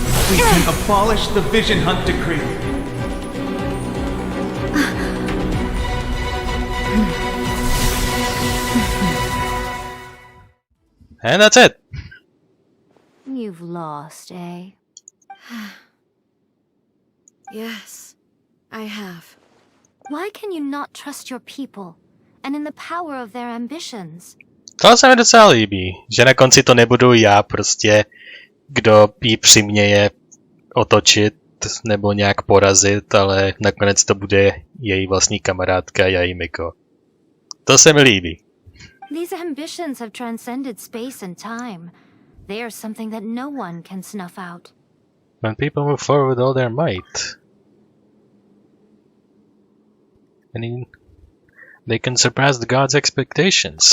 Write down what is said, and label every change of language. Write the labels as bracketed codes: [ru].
[en] We can abolish the Vision Hunt decree. And that's it. You've lost, eh? Yes, I have. Why can you not trust your people and in the power of their ambitions? [cs] To se mi docela líbí, že na konci to nebudu já prostě, kdo jí přiměje otočit nebo nějak porazit, ale nakonec to bude její vlastní kamarádka Jaimiko. To se mi líbí. [en] These ambitions have transcended space and time. They are something that no one can snuff out. When people move forward with all their might, they can surpass the gods' expectations.